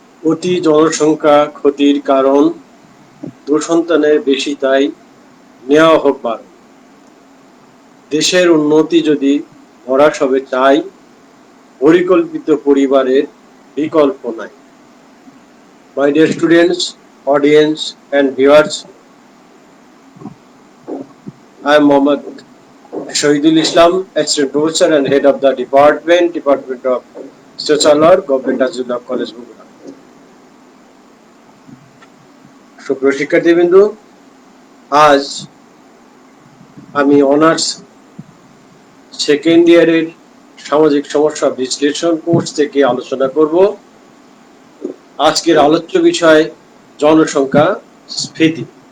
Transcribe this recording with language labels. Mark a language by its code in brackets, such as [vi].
[bn] অতি জনসংখ্যা ক্ষতির কারণ, দুঃসন্তানের বেশি তাই নেওয়া হোক বারণ। দেশের উন্নতি যদি ভরাসবে চাই, পরিকল্পিত পরিবারের বিকল্প নাই। [en] My dear students, audience and viewers, I am Mohammad Shahidul Islam, Assistant Professor and Head of the Department of Social Work, Government Azullah College, Bogota. [bn] সুপ্রিয় শিক্ষার্থীবৃন্দ, আজ আমি অনার্স সেকেন্ড ইয়ারের সামাজিক সমস্যা বিশ্লেষণ কোর্স থেকে আলোচনা করব। আজকের আলোচ্য বিষয় জনসংখ্যা স্ফীতি।